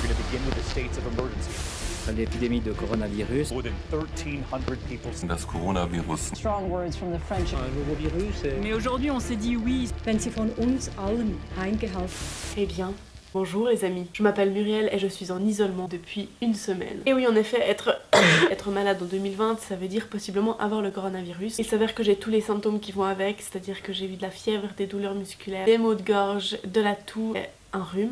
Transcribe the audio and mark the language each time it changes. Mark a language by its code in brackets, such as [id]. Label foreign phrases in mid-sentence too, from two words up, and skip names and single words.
[fr] L'épidémie de coronavirus. [de] Das Coronavirus. [en] Strong words from the French. [fr] Un nouveau virus. Mais aujourd'hui, on s'est dit oui. [de] Wenn sie von uns allen eingehalten. [fr] Eh bien, bonjour les amis, je m'appelle Muriel et je suis en isolement depuis une semaine. Et oui, en effet, être malade en 2020, ça veut dire possiblement avoir le coronavirus. Il s'avère que j'ai tous les symptômes qui vont avec, c'est-à-dire que j'ai eu de la fièvre, des douleurs musculaires, des maux de gorge, de la toux, un rhume.